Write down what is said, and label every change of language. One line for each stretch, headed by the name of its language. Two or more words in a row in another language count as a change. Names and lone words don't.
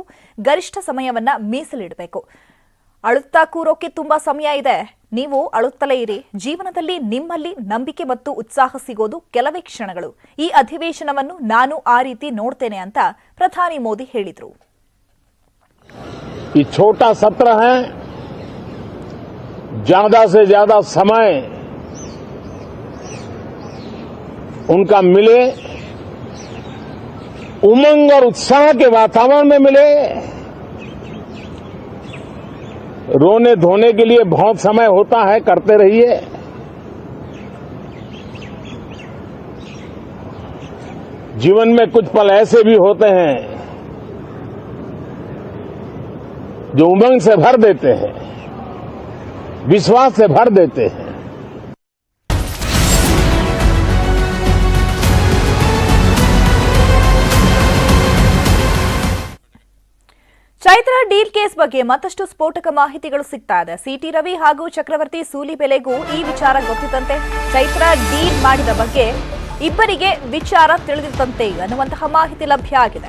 Kannada: ಗರಿಷ್ಠ ಸಮಯವನ್ನ ಮೀಸಲಿಡಬೇಕು. ಅಳುತ್ತಾ ಕೂರೋಕೆ ತುಂಬಾ ಸಮಯ ಇದೆ. ನೀವು ಅಳುತ್ತಲೇ ಇರಿ. ಜೀವನದಲ್ಲಿ ನಿಮ್ಮಲ್ಲಿ ನಂಬಿಕೆ ಮತ್ತು ಉತ್ಸಾಹ ಸಿಗೋದು ಕೆಲವೇ ಕ್ಷಣಗಳು. ಈ ಅಧಿವೇಶನವನ್ನು ನಾನು ಆ ರೀತಿ ನೋಡ್ತೇನೆ ಅಂತ ಪ್ರಧಾನಿ ಮೋದಿ ಹೇಳಿದ್ರು.
Hindi: ಈ छोटा सत्र है, ज्यादा से ज्यादा समय उनका मिले, उमंग और उत्साह के वातावरण में मिले. रोने धोने के लिए बहुत समय होता है, करते रहिए. जीवन में कुछ पल ऐसे भी होते हैं जो उमंग से भर देते हैं, विश्वास से भर देते हैं.
Kannada: ಚೈತ್ರ ಡೀಲ್ ಕೇಸ್ ಬಗ್ಗೆ ಮತ್ತಷ್ಟು ಸ್ಫೋಟಕ ಮಾಹಿತಿಗಳು ಸಿಗ್ತಾ ಇದೆ. ಸಿಟಿ ರವಿ ಹಾಗೂ ಚಕ್ರವರ್ತಿ ಸೂಲಿಬೆಲೆಗೂ ಈ ವಿಚಾರ ಗೊತ್ತಿದ್ದಂತೆ, ಚೈತ್ರ ಡೀಲ್ ಮಾಡಿದ ಬಗ್ಗೆ ಇಬ್ಬರಿಗೆ ವಿಚಾರ ತಿಳಿದಿದ್ದಂತೆ ಅನ್ನುವಂತಹ ಮಾಹಿತಿ ಲಭ್ಯ ಆಗಿದೆ.